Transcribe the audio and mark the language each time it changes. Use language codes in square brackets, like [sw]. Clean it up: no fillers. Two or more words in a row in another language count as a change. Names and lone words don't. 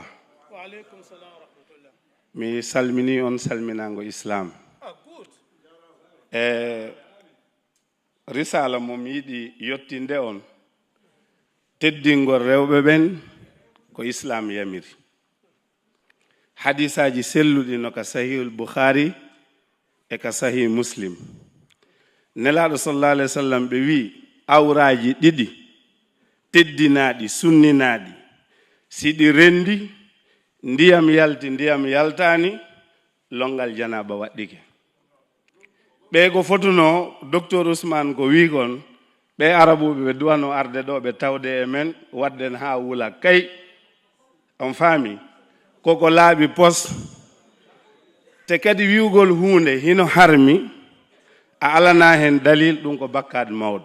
[ar] وعليكم السلام ورحمة الله. [ff] Mi salmini on salminango Islam. Risala mom yiɗi yottinde on teddingol rewɓe ɓen ko Islam yamiri. Hadisaji selluɗi no ka sahihul Bukhari e ka sahih Muslim. Nelaɗo [ar] صلى الله عليه وسلم [ff] ɓe wi awraji ɗiɗi teddinaɗi sunninaɗi siɗi rendi ndiyam yalti ndiyam yaltani longal janaba waɗɗike. ɓe ko fotuno docteur Ousmane ko wi kon ɓe arabuɓe ɓe duwano arde ɗo ɓe tawde e men wadden ha wula kay on faami koko laaɓi pos te kadi wiwgol hunde hino harmi a alana hen dalil ɗum ko bakkade mawɗo.